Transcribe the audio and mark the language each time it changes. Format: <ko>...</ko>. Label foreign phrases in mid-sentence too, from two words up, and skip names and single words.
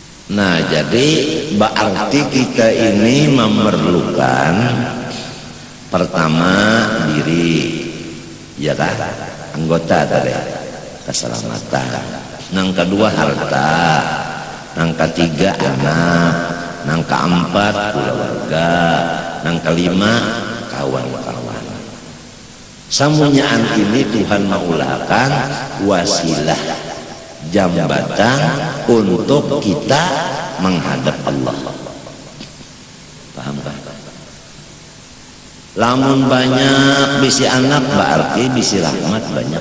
<id>Nah, jadi berarti kita ini memerlukan pertama diri, ya kan? Anggota tadi, keselamatan. Yang kedua harta, yang ketiga anak, yang keempat keluarga, yang kelima kawan-kawan.</id> <bjn>Samunyaan ini Tuhan maulakan wasilah jambatan untuk kita menghadap Allah.</bjn> <id>Paham kan?</id> <bjn>Lamun banyak bisi anak berarti bisi rahmat banyak.</bjn>